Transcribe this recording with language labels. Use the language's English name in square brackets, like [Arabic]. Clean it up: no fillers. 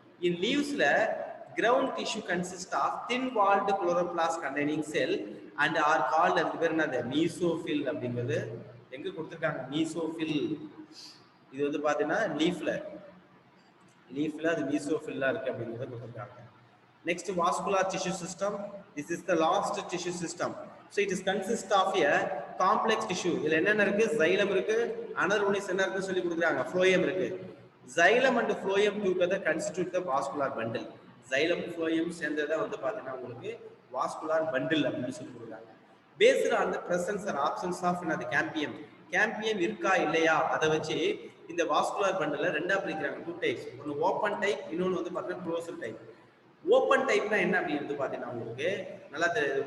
[English] in லீவ்ஸ்ல ground tissue consist of thin walled chloroplast containing cell and are called, [Tamil] அதுக்கு பேர் என்னது mesophyll அப்படிங்கிறது எங்க கொடுத்துருக்காங்க, மீசோஃபில். இது வந்து பாத்தீங்கன்னா லீஃப்ல அது மீசோஃபில்லா இருக்கு அப்படிங்கிறத கொடுத்துருக்காங்க. [English] Next, vascular tissue system. This is the last tissue system. So it is consist of a complex tissue. [Tamil] இதுல என்னென்ன இருக்கு, xylem இருக்கு, [English] another one is [Tamil] என்ன இருக்குன்னு சொல்லி கொடுக்குறாங்க, phloem இருக்கு. [English] Xylem and phloem together constitute the vascular bundle. [Tamil] Xylem phloem சேர்ந்ததா வந்து பாத்தீங்கன்னா உங்களுக்கு vascular bundle அப்படின்னு சொல்லி கொடுக்குறாங்க. [English] based on the presence or absence of the campium. [Tamil] Campium இருக்கா இல்லையா அதை வச்சு இந்த வாஸ்குலர் பண்டல ரெண்டா பிரிக்கிறாங்க, டூ டைப்ஸ். ஒன்று ஓப்பன் டைப், இன்னொன்று வந்து பார்த்தீங்கன்னா க்ளோஸ்டு டைப். ஓப்பன் டைப்னா என்ன அப்படின்னு வந்து பார்த்தீங்கன்னா உங்களுக்கு நல்லா தெரியுது.